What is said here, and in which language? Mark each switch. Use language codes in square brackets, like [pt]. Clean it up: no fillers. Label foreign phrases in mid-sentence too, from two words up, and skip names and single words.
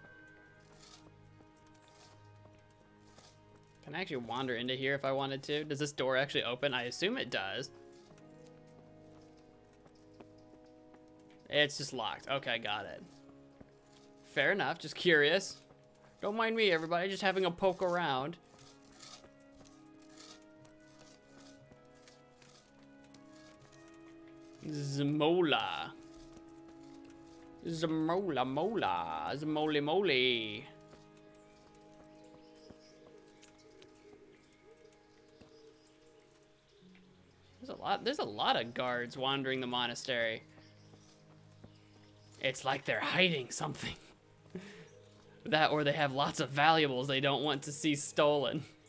[en] Can I actually wander into here if I wanted to? Does this door actually open? I assume it does. It's just locked. Okay, got it. Fair enough, just curious. Don't mind me, everybody, just having a poke around. Zmola. Zmola mola. Zmoly moly. There's a lot of guards wandering the monastery. It's like they're hiding something. That or they have lots of valuables they don't want to see stolen.